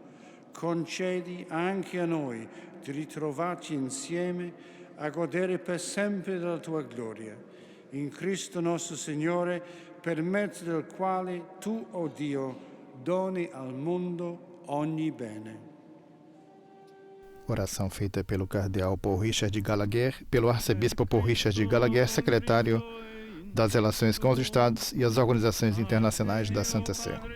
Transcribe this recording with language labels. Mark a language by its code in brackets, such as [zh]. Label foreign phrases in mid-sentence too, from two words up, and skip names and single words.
[it] Concedi anche a noi di ritrovarci insieme a godere per sempre della tua gloria. In Cristo nostro Signore, per mezzo del quale tu, o Dio, doni al mondo ogni bene. [pt] Oração feita pelo cardeal Paul Richard Gallagher, pelo arcebispo Paul Richard Gallagher, secretário das Relações com os Estados e as Organizações Internacionais da Santa Sé.